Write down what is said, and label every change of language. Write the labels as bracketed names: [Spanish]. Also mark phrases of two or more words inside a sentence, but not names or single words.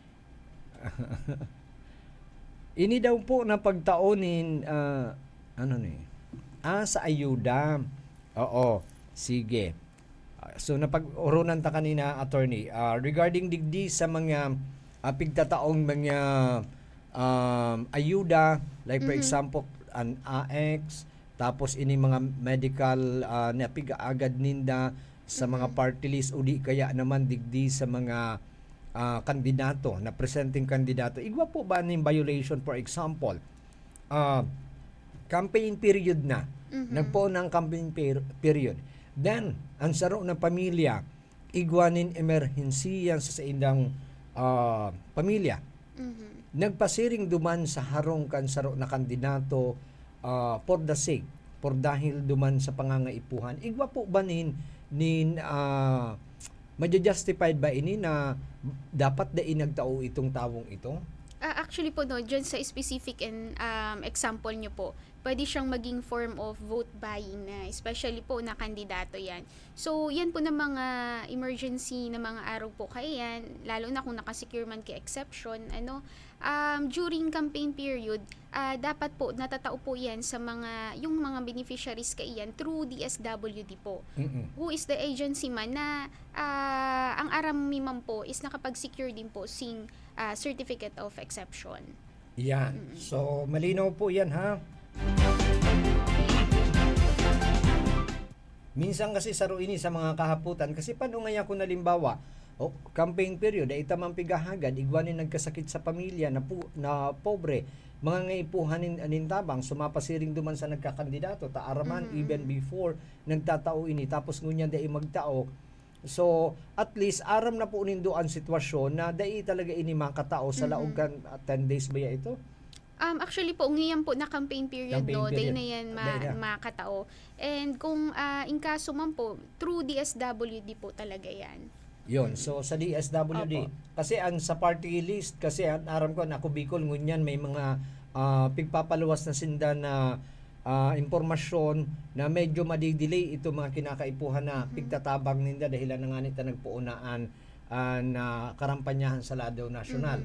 [Bikol] Ini daw po na pagtaonin sa ayuda. [Filipino] Oo, sige. [Bikol] So napag-oronan ta kanina, attorney, regarding digdi sa mga pigtataong mga ayuda, [English] like for example an AX, [Bikol] tapos ini mga medical na pigaagad ninda sa mga party list o di kaya naman digdi sa mga kandidato na presenting kandidato. Igwa po ba ning violation, [English] for example, campaign period na, [Filipino] nagpo ng [English] campaign [Bikol] period, then ang saro ng pamilya igwanin emerhency yan sa indang pamilya, nagpasiring duman sa harong kan saro na kandidato [English] for the sake, [Bikol] for dahil duman sa pangangaipuhan, igwa po ba nin maja-justified ba ini na dapat da inagtao itong tawong ito? [Filipino] Actually po no, dyan sa specific and example nyo po, pwede siyang maging [English] form of vote buying [Filipino] na, especially po na kandidato yan. So, yan po na mga emergency na mga araw po kaya yan, lalo na kung nakasecure man kay exception, during campaign period, dapat po natatao po yan sa yung mga beneficiaries kaiyan through DSWD po. [English] Who is the agency [Bikol] man na ang aram man po is nakapag-secure din po sing [English] certificate of exception. [Filipino] Yan. So, malinaw po yan, ha? [Bikol] Minsan kasi saro ini sa mga kahaputan, kasi paano nga kung nalimbawa, campaign period, ay itamang pigahagad, igwanin nagkasakit sa pamilya na pobre, mga ngaipuhanin anintabang, sumapasiring duman sa nagkakandidato, taaraman even before nagtatao ini, tapos ngunyan dai magtao. So, at least, aram na po nindo ang sitwasyon na dai talaga ini makatao sa laog kan 10 days ba ya ito? [Filipino] Actually po, ngayon po na campaign period, [English] Campaign no, day period. [Filipino] na yan Day na. [Bikol] makatao. [Filipino] And kung in kaso man po, through DSWD po talaga yan. Yon, so sa DSWD, Opo. [Bikol] kasi ang sa party list, kasi ang aram ko na ako Bicol, ngunyan may mga pigpapaluwas na sinda na impormasyon na medyo madidelay ito mga kinakaipuhan na pigtatabang ninda dahil na nga nita nagpuunaan na karampanyahan sa ladaw nasyonal.